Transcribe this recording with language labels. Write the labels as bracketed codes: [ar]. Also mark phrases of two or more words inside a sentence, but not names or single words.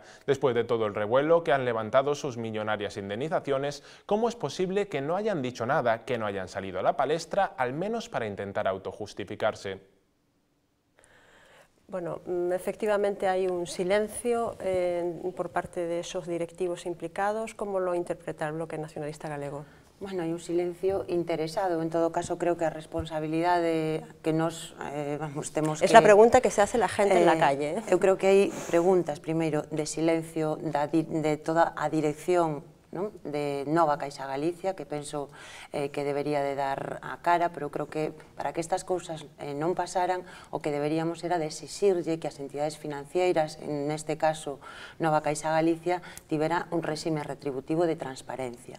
[es] Después de todo el revuelo que han levantado sus millonarias indemnizaciones, ¿cómo es posible que no hayan dicho nada, que no hayan salido a la palestra, al menos para intentar autojustificarse? Bueno, efectivamente hay un silencio por parte de esos directivos implicados. ¿Cómo lo interpreta el Bloque Nacionalista Galego? [gl] Bueno, hai un silencio interesado. En todo caso, creo que a responsabilidade que nos temos que... [es] Es la pregunta que se hace la gente en la calle. [gl] Eu creo que hai preguntas, primeiro, de silencio de toda a dirección de Nova Caixa Galicia, que penso que debería de dar a cara, pero creo que para que estas cousas non pasaran, o que deberíamos era de exixirlle que as entidades financieras, neste caso Nova Caixa Galicia, tivera un réxime retributivo de transparencia.